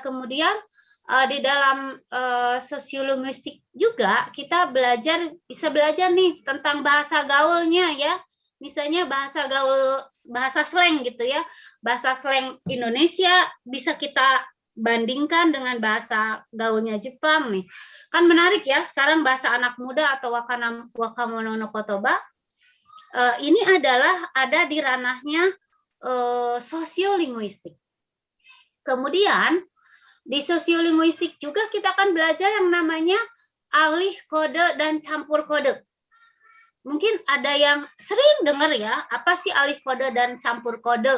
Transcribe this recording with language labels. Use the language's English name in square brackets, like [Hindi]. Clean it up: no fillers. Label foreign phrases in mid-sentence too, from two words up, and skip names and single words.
[Indonesian] Kemudian di dalam sosiolinguistik juga kita bisa belajar nih tentang bahasa gaulnya ya. Misalnya bahasa gaul, bahasa slang gitu ya. Bahasa slang Indonesia bisa kita bandingkan dengan bahasa gaulnya Jepang nih. Kan menarik ya, sekarang bahasa anak muda atau [Japanese] 若者の言葉 [Indonesian] ini adalah ada di ranahnya sosiolinguistik. Kemudian di sosiolinguistik juga kita akan belajar yang namanya alih kode dan campur kode. Mungkin ada yang sering dengar ya, apa sih alih kode dan campur kode?